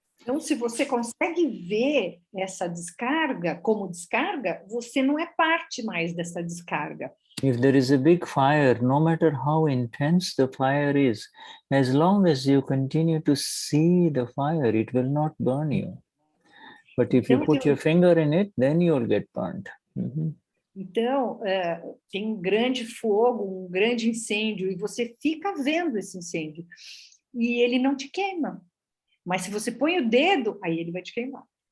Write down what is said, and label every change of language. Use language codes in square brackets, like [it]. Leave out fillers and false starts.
[pt] Então, se você consegue ver essa descarga como descarga, você não é parte mais dessa descarga. [en] If there is a big fire, no matter how intense the fire is, as long as you continue to see the fire, it will not burn you. But if you put your finger in it, then you will get burned. [pt] Então, tem um grande fogo, um grande incêndio, e você fica vendo esse incêndio. E ele não te queima. Mas se você põe o dedo, aí ele vai te queimar.